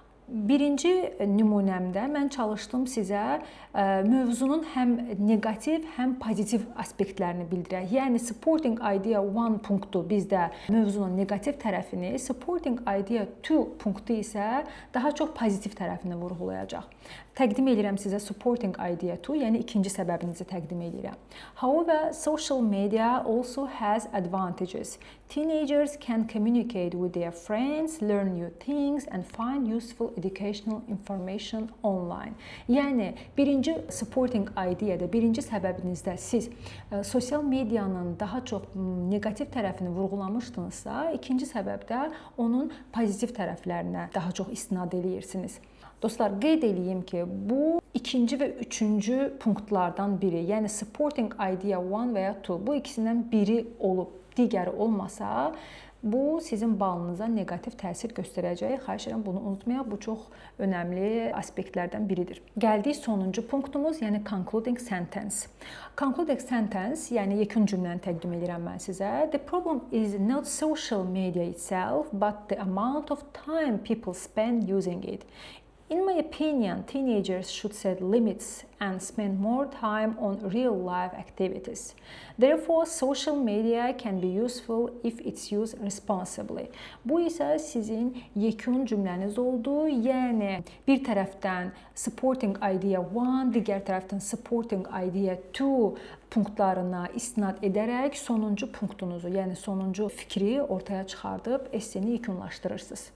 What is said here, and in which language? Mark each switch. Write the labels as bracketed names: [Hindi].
[Azerbaijani] Birinci nümunəmdə mən çalışdım sizə mövzunun həm negativ, həm pozitiv aspektlərini bildirək. Yəni supporting idea 1 punktu bizdə mövzunun negativ tərəfini, supporting idea 2 punktu isə daha çox pozitiv tərəfini vurğulayacaq. Təqdim edirəm sizə supporting idea 2, yəni ikinci səbəbinizi təqdim edirəm. [English] However, social media also has advantages. Teenagers can communicate with their friends, learn new things and find useful educational information online. [Azerbaijani] Yəni birinci supporting idea-da, birinci səbəbinizdə siz sosial medianın daha çox negativ tərəfini vurğulamışdınızsa, ikinci səbəbdə onun pozitiv tərəflərinə daha çox istinad edirsiniz. Dostlar, qeyd edeyim ki, bu ikinci və üçüncü punktlardan biri, yəni supporting idea 1 və ya 2, bu ikisindən biri olub, digəri olmasa, bu sizin balınıza negativ təsir göstərəcək. Xahiş edirəm, bunu unutmayaq. Bu çox önəmli aspektlərdən biridir. Gəldik sonuncu punktumuz, yəni concluding sentence. Concluding sentence, yəni yekun cümləni təqdim edirəm mən sizə. [English] The problem is not social media itself, but the amount of time people spend using it. In my opinion, teenagers should set limits and spend more time on real-life activities. Therefore, social media can be useful if it's used responsibly. [Azerbaijani] Bu isə sizin yekun cümləniz oldu. Yəni, bir tərəfdən supporting idea 1, digər tərəfdən supporting idea 2 punktlarına istinad edərək sonuncu punktunuzu, yəni sonuncu fikri ortaya çıxardıb esseni yekunlaşdırırsınız.